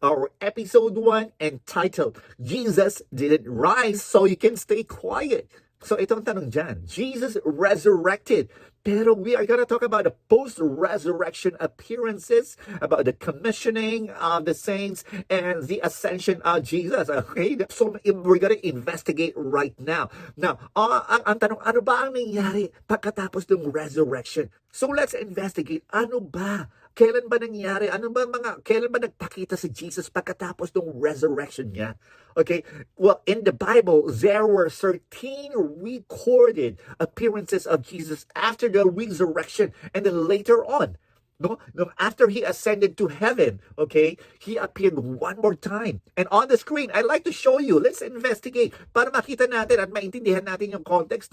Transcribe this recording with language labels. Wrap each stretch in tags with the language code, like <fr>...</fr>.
<en>Our episode 1 entitled Jesus Didn't Rise So You Can Stay Quiet.</en> <tl>So itong tanong dyan,</tl> <en>Jesus resurrected, pero we are going to talk about the post-resurrection appearances, about the commissioning of the saints, and the ascension of Jesus. Okay? So we're going to investigate right now.</en> <tl>Now, ang tanong, ano ba ang nangyari pagkatapos ng resurrection? So</tl> <en>let's investigate,</en> <tl>ano ba? Kailan ba nangyari? Kailan ba nagpakita si Jesus pagkatapos ng resurrection niya?</tl> <en>Okay, well, in the Bible, there were 13 recorded appearances of Jesus after the resurrection, and then later on, no, after he ascended to heaven, okay, he appeared one more time. And on the screen, I'd like to show you. Let's investigate</en> <tl>para makita natin at maintindihan natin yung context.</tl>